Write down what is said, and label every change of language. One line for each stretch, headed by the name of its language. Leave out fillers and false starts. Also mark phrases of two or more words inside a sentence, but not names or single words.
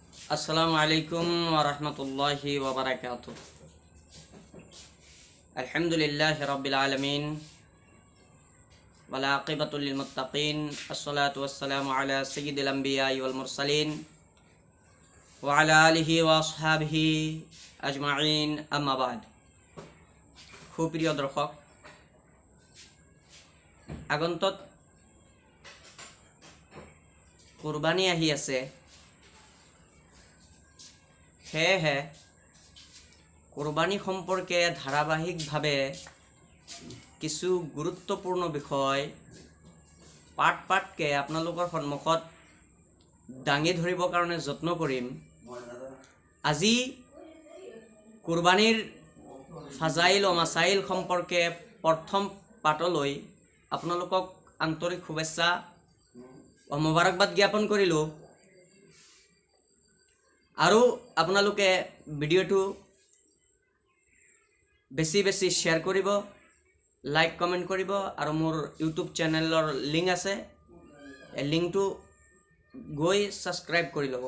Arabic: السلام عليكم ورحمة الله وبركاته. الحمد لله رب العالمين والعاقبة للمتقين الصلاة والسلام على سيد الأنبياء والمرسلين وعلى آله وأصحابه أجمعين أما بعد.
Assamese: সুপ্রিয় দর্শক, আগন্তুক কুরবানি আহি আছে। সেয়েহে কুরবানি সম্পর্কে ধারাবাহিকভাৱে কিছু গুৰুত্বপূৰ্ণ বিষয় পাঠকে আপোনালোকৰ সন্মুখত দাঙি ধৰিবৰ কাৰণে যত্ন কৰিম। আজি কুরবানিৰ ফাজাইল ও মাসাইল সম্পর্কে প্রথম পাঠলৈ আপোনালোকক আন্তরিক শুভেচ্ছা ও মোবাৰকবাদ জ্ঞাপন কৰিলোঁ। আৰু আপোনালোকে ভিডিঅ'টো বেছি শ্বেয়াৰ কৰিব,
English: like comment
Assamese: কৰিব আৰু মোৰ ইউটিউব চেনেলৰ লিংক আছে, এই লিংকটো গৈ ছাবস্ক্ৰাইব কৰি ল'ব।